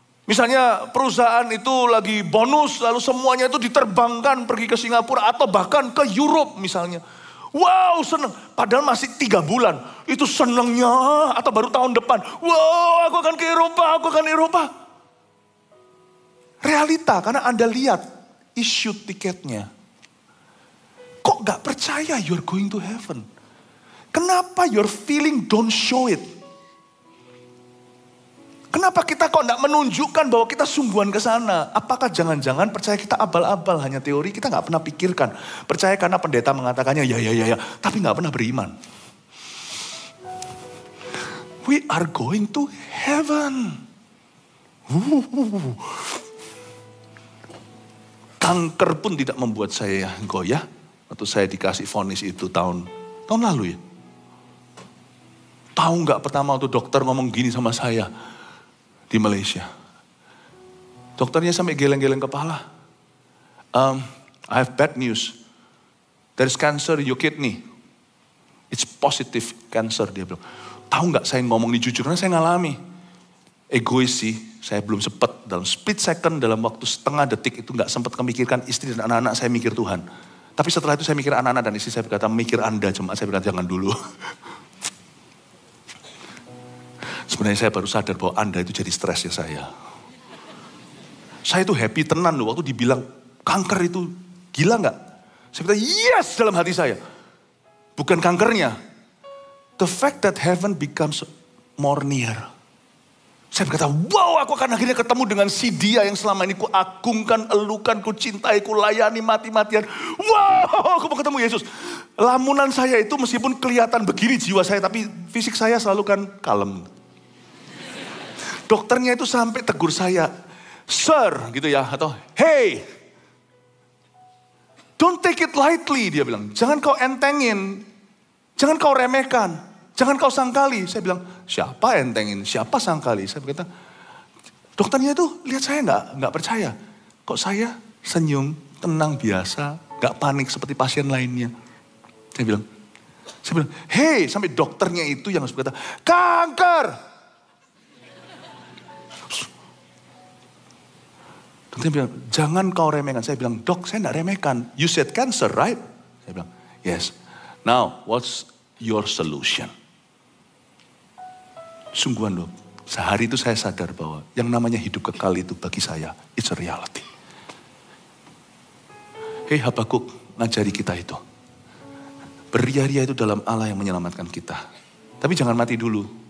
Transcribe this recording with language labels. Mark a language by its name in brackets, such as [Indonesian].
[Indonesian] Misalnya perusahaan itu lagi bonus, lalu semuanya itu diterbangkan pergi ke Singapura atau bahkan ke Europe misalnya. Wow seneng, padahal masih 3 bulan. Itu senengnya, atau baru tahun depan. Wow aku akan ke Eropa. Realita, karena Anda lihat issue tiketnya. Kok gak percaya [English] you're going to heaven? [Indonesian] Kenapa [English] your feeling don't show it? [Indonesian] Kenapa kita kok enggak menunjukkan bahwa kita sungguhan ke sana? Apakah jangan-jangan percaya kita abal-abal, hanya teori, kita enggak pernah pikirkan. Percaya karena pendeta mengatakannya, ya, tapi enggak pernah beriman. [English] We are going to heaven. [Indonesian] Kanker pun tidak membuat saya goyah. Waktu saya dikasih vonis itu tahun lalu ya. Tahu enggak pertama waktu dokter ngomong gini sama saya. Di Malaysia. Dokternya sampai geleng-geleng kepala. [English] I have bad news. There is cancer in your kidney. It's positive cancer, [Indonesian] dia bilang. Tahu nggak saya ngomong ini jujur, karena saya ngalami. Egois sih, saya belum sempat dalam split second, dalam waktu setengah detik itu nggak sempat memikirkan istri dan anak-anak, saya mikir Tuhan. Tapi setelah itu saya mikir anak-anak dan istri, saya berkata, mikir Anda, cuma saya berkata jangan dulu. Sebenarnya saya baru sadar bahwa Anda itu jadi stres ya saya. Saya itu happy tenan loh waktu dibilang kanker itu gila nggak? Saya berkata yes dalam hati saya. Bukan kankernya. [English] The fact that heaven becomes more near. [Indonesian] Saya berkata wow aku akan akhirnya ketemu dengan si dia yang selama ini ku agungkan, elukan, ku cintai, ku layani mati-matian. Wow aku mau ketemu Yesus. Lamunan saya itu meskipun kelihatan begini jiwa saya, tapi fisik saya selalu kan kalem. Dokternya itu sampai tegur saya, sir gitu ya, atau hey, [English] don't take it lightly, [Indonesian] dia bilang. Jangan kau entengin, jangan kau remehkan, jangan kau sangkali. Saya bilang, siapa entengin, siapa sangkali? Saya berkata, dokternya itu lihat saya nggak percaya. Kok saya senyum, tenang biasa, nggak panik seperti pasien lainnya. Saya bilang, hey, sampai dokternya itu yang harus berkata, kanker. Dokter bilang, jangan kau remehkan. Saya bilang, dok saya enggak remehkan. [English] You said cancer, right? [Indonesian] Saya bilang, yes. [English] Now, what's your solution? [Indonesian] Sungguhan loh, sehari itu saya sadar bahwa yang namanya hidup kekal itu bagi saya, [English] it's a reality. [Indonesian] Hei Habakuk, ngajari kita itu. Beria-ria itu dalam Allah yang menyelamatkan kita. Tapi jangan mati dulu.